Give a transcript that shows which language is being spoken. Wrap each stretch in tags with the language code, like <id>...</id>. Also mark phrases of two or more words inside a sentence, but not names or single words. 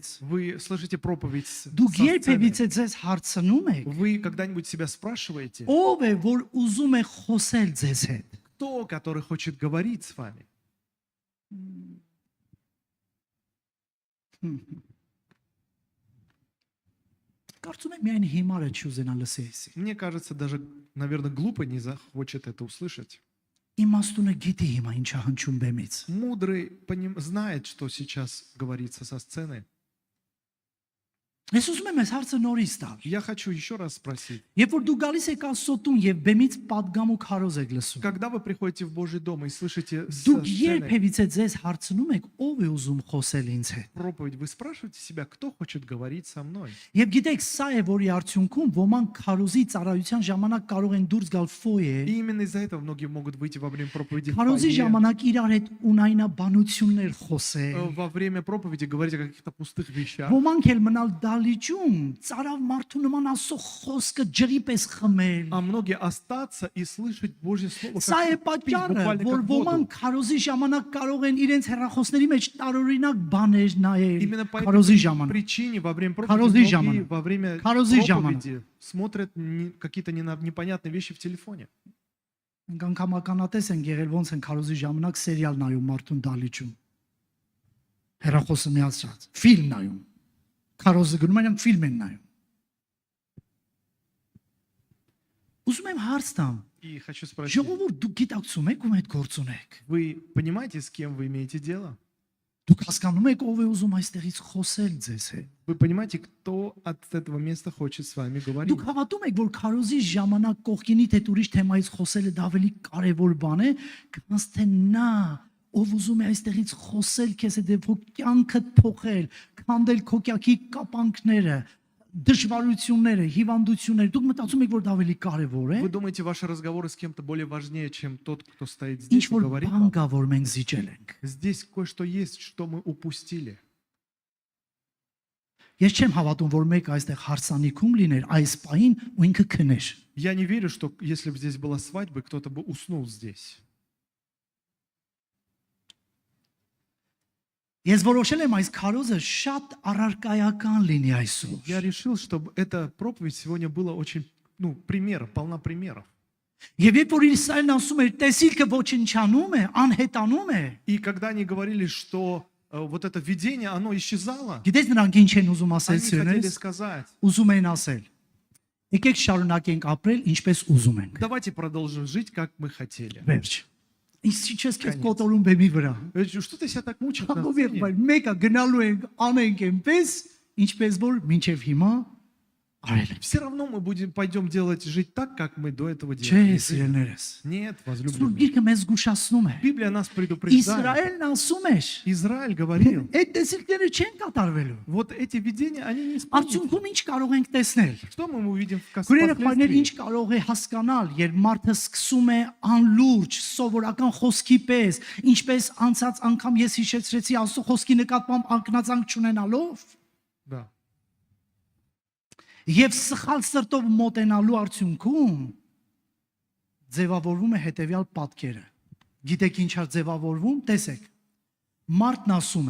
<ru>вы слышите проповедь</ru> <hy>դուք</hy> <ru>со сцены.</ru> <hy>երբևիցե ձեզ հարցնում եք,</hy> <ru>Вы когда-нибудь себя спрашиваете,</ru> <hy>ով է որ ուզում է խոսել ձեզ հետ։</hy> <ru>кто, который хочет говорить с вами?</ru> <hy>Կարծում եմ միայն հիմարը չուզենա լսել էսի։</hy> <ru>Мне кажется, даже, наверное, глупо не захочет это услышать.</ru> <hy>իմաստունը գիտի հիմա ինչա հնչում բեմից։</hy> <ru>Мудрый знает, что сейчас говорится со сцены.</ru> <hy>Ես ուզում եմ այս հարցը նորից տալ։</hy> <ru>Я хочу еще раз спросить.</ru> <hy>Երբ որ դու գալիս եք Աստծոտուն եւ բեմից падգամ ու քարոզ եք лысում,</hy> <ru>Когда вы приходите в Божий дом и слышите</ru> <hy>դուք</hy> <ru>со сцены</ru> <hy>երբևիցե ձեզ հարցնում եք ով է ուզում խոսել ինձ հետ։</hy> <ru>проповедь, вы спрашиваете себя, кто хочет говорить со мной?</ru> <hy>Եվ գիտեք, սա է որի արդյունքում ոմանք քարոզի ծառայության ժամանակ կարող են դուրս գալ ֆոյե,</hy> <ru>И именно из-за этого многие могут выйти во время проповеди в</ru> <hy>քարոզի</hy> <ru>фойе,</ru> <hy>ժամանակ իրար հետ ունայնաբանություններ խոսել։</hy> <ru>во время проповеди говорить о каких-то пустых вещах.</ru> <hy>Ոմանք էլ մնալ դալիճում, ծարավ մարդու նման Աստծո խոսքը ջրի պես խմել։</hy> <ru>А многие остаться и слышать Божье Слово,</ru> <hy>Սա է</hy> <ru>как пить</ru> <hy>պատճառը,</hy> <ru>буквально</ru> <hy>որ</hy> <ru>как воду.</ru> <hy>ոմանք քարոզի ժամանակ կարող են իրենց հեռախոսների մեջ տարօրինակ բաներ նայել։</hy> <ru>Именно по</ru> <hy>Քարոզի</hy> <ru>этой</ru> <hy>ժամանակ։</hy> <ru>причине во время</ru> <hy>Քարոզի</hy> <ru>проповеди многие</ru> <hy>ժամանակ։</hy> <ru>во время</ru> <hy>Քարոզի</hy> <ru>проповеди смотрят какие-то непонятные вещи в телефоне.</ru> <hy>Մենք անգամ ականատես են եղել ոնց են քարոզի ժամանակ սերիալ նայում մարդուն դալիճում։ Հեռախոսը միացած, ֆիլմ նայում։ Քարոզը գնում են ֆիլմ են նայում։ Ուզում եմ հարց տամ,</hy> <ru>И хочу спросить,</ru> <hy>ժողովուրդ դուք գիտակցում եք ում հետ գործ ունեք։</hy> <ru>вы понимаете, с кем вы имеете дело?</ru> <hy>Դուք հասկանում եք ով է ուզում այստեղից խոսել ձեզ հետ։</hy> <ru>Вы понимаете, кто от этого места хочет с вами говорить?</ru> <hy>Դուք հավատում եք, որ քարոզի ժամանակ կողքինիդ հետ ուրիշ թեմայից խոսելը դա ավելի կարևոր բան է, քան թե նա ով ուզում է այստեղից խոսել քեզ հետ որ կյանքդ փոխել, քանդել քո կյանքի կապանքները, դժվարությունները, հիվանդությունները, դուք մտածում եք որ դա ավելի կարևոր է։</hy> <ru>Вы думаете, ваши разговоры с кем-то более важнее, чем тот, кто стоит</ru> <hy>Ինչ</hy> <ru>здесь и</ru> <hy>որ</hy> <ru>говорит</ru> <hy>բան</hy> <ru>вам?</ru> <hy>կա, որ մենք զիջել ենք։</hy> <ru>Здесь кое-что есть, что мы упустили.</ru> <hy>Ես չեմ հավատում, որ մեկ այստեղ հարսանիքում լիներ այս պահին ու ինքը քներ։</hy> <ru>Я не верю, что если бы здесь была свадьба, кто-то бы уснул здесь.</ru> <hy>Ես որոշել եմ այս քարոզը շատ առարկայական լինի այսօր։</hy> <ru>Я решил, чтобы эта проповедь сегодня была очень, пример, полна примеров.</ru> <hy>Եվ երբ որ Իսրայելն ասում էր, տեսիլքը ոչնչանում է, անհետանում է,</hy> <ru>И когда они говорили, что вот это видение, оно исчезало,</ru> <hy>գիտես նրանք ինչ են ուզում ասել</hy> <ru>они хотели</ru> <hy>սիրելիս,</hy> <ru>сказать,</ru> <hy>ուզում են ասել։ Եկեք շարունակենք ապրել ինչպես ուզում ենք։</hy> <ru>давайте продолжим жить, как мы хотели.</ru> <hy>Վերջ։ Ինչ չես քեզ</hy> <ru>Конечно.</ru> <hy>կոտորում բեմի վրա։</hy> <ru>Что ты себя так мучаешь на</ru> <hy>Ով</hy> <ru>сцене?</ru> <hy>եղբայր, մեկը գնալու ենք, անենք այնպես, ինչպես որ մինչև հիմա արել ենք։</hy> <ru>Все равно мы пойдем жить так, как мы до этого</ru> <hy>Չէ,</hy> <ru>делали.</ru> <hy>սիրելներս։</hy> <ru>Нет,</ru> <hy>Սուրբ</hy> <ru>возлюбленные.</ru> <hy>Գիրքը մեզ զգուշացնում է։</hy> <ru>Библия нас предупреждает.</ru> <hy>Իսրայելն ասում էր,</hy> <ru>Израиль говорил,</ru> <hy>այդ տեսիլքները չեն կատարվելու։</hy> <ru>вот эти видения, они не исполнятся.</ru> <hy>Արդյունքում ինչ կարող ենք տեսնել։</hy> <ru>Что мы увидим в</ru> <hy>Գուրերը ֆայներ ինչ</hy> <ru>последствии?</ru> <hy>կարող է հասկանալ, երբ մարդը սկսում է անլուրջ, սովորական խոսքի պես, ինչպես անցած անգամ ես հիշեցրեցի Աստծո խոսքի նկատմամբ անկնածանք չունենալով,</hy> <ru>Да.</ru> <hy>եւ սխալ սրտով մոտենալու արդյունքում ձևավորվում է հետեւյալ պատկերը։ Գիտեք ինչա ձևավորվում, տեսեք։ Մարդն ասում է.</hy>